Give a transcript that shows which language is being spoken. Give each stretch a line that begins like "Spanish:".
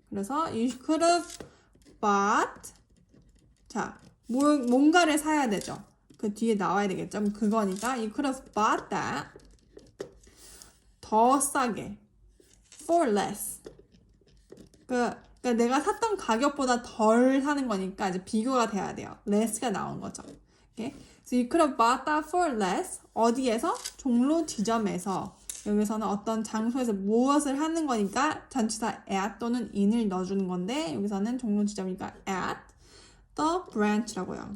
Korean: 그래서
English: you could have bought
Korean: 자 뭔가를 사야 되죠. 그 뒤에 나와야 되겠죠. 그거니까
English: you could have bought that
Korean: 더 싸게
English: for less
Korean: 그러니까 내가 샀던 가격보다 덜 사는 거니까 이제 비교가 돼야 돼요. less가 나온 거죠.
English: Okay? So you could have bought that for less
Korean: 어디에서? 종로 지점에서 여기서는 어떤 장소에서 무엇을 하는 거니까 전치사 at 또는 in을 넣어주는 건데 여기서는 종로 지점이니까
English: at the branch
Korean: 라고요.